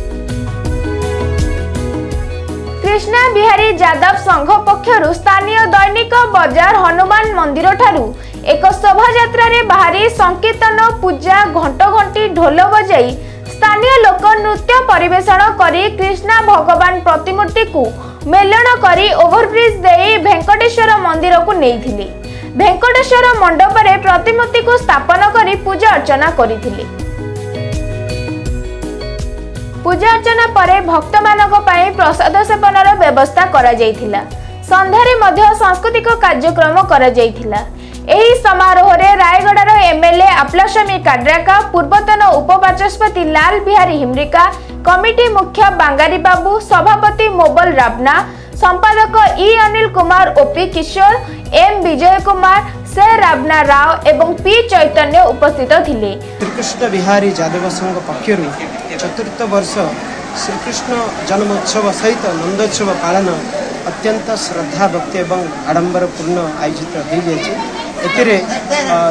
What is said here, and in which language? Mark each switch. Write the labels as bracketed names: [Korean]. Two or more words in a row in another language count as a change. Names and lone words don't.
[Odia] କୃଷ୍ଣ ବିହାରୀ ଯାଦବ ସଂଘ ପକ୍ଷରୁ ସ୍ଥାନୀୟ ଦୈନିକ ବଜାର ହନୁମାନ ମନ୍ଦିର ଠାରୁ ଏକ ଶୋଭା ଯାତ୍ରା ରେ ବାହାରି ସଂକୀର୍ତ୍ତନ ପୂଜା ଘଣ୍ଟ ଘଣ୍ଟି ଢୋଲ ବଜାଇ ସ୍ଥାନୀୟ ଲୋକ ନୃତ୍ୟ ପରିବେଷଣ କରି କୃଷ୍ଣ ଭଗବାନ ପ୍ରତିମୂର୍ତ୍ତି କୁ ମେଳନ କରି ଓଭରବ୍ରିଜ ଦେଇ ଭେଙ୍କଟେଶ୍ୱର ମନ୍ଦିର କୁ ନେଇଥିଲେ। ଭେଙ୍କଟେଶ୍ୱର ମଣ୍ଡପ ରେ ପ୍ରତିମୂର୍ତ୍ତି କୁ ସ୍ଥାପନ କରି ପୂଜା ଅର୍ଚ୍ଚନା କରିଥିଲେ। ପୂଜା ଅର୍ଚ୍ଚନା ପରେ ଭକ୍ତ ମାନଙ୍କ ପାଇଁ ପ୍ରସାଦ ସେବନର ବ୍ୟବସ୍ଥା କରା ଯାଇଥିଲା। ସନ୍ଧ୍ୟାରେ ମଧ୍ୟ ସାଂସ୍କୃତିକ କାର୍ଯ୍ୟକ୍ରମ କରା ଯାଇଥିଲା। ଏହି ସମାରୋହ ରେ ରାୟଗଡ଼ ଏମଏଲଏ ଆପଲାସ୍ୱାମୀ କାଡ୍ରାକା, ପୂର୍ବତନ ଉପବାଚସ୍ପତି ଲାଲ ବିହାରୀ ହିମରିକା, କମିଟି ମୁଖ୍ୟ ବାଙ୍ଗାରି ବାବୁ, ସଭାପତି ମୋବଲ ରାଓନା, ସମ୍ପାଦକ ଇ ଅନିଲ କୁମାର, ଓପି କିଶୋର, ଏମ ବିଜୟ କୁମାର, ସେ ରାଓନା ରାଓ ଏବଂ ପି ଚୈତନ୍ୟ ଉପସ୍ଥିତ ଥିଲେ। ଶ୍ରୀକୃଷ୍ଣ ବିହାରୀ ଯାଦବ ସଂଘ ପକ୍ଷରୁ ଚତୁର୍ଥ ବର୍ଷ ଶ୍ରୀକୃଷ୍ଣ ଜନ୍ମୋତ୍ସବ ସହିତ ନନ୍ଦୋତ୍ସବ ପାଳନ ଅତ୍ୟନ୍ତ ଶ୍ରଦ୍ଧା ଭକ୍ତି ଏବଂ ଆଡ଼ମ୍ବର ପୂର୍ଣ୍ଣ ଆୟୋଜିତ ହୋ।